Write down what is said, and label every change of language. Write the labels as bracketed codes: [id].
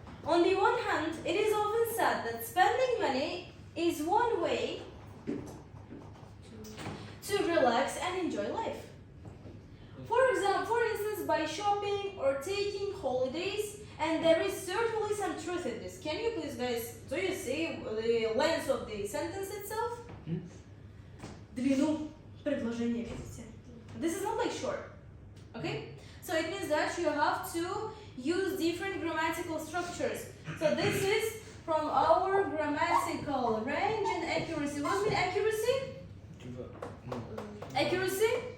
[en] On the one hand, it is often said that spending money is one way to relax and enjoy life. For instance, by shopping or taking holidays, and there is certainly some truth in this. Can you please, guys, do you see the length of the sentence itself? [ru] Длину предложения, видите? [en] This is not like short, okay? So it means that you have to use different grammatical structures. So this is from our grammatical range and accuracy. What does mean accuracy? Типа, ну, Accuracy?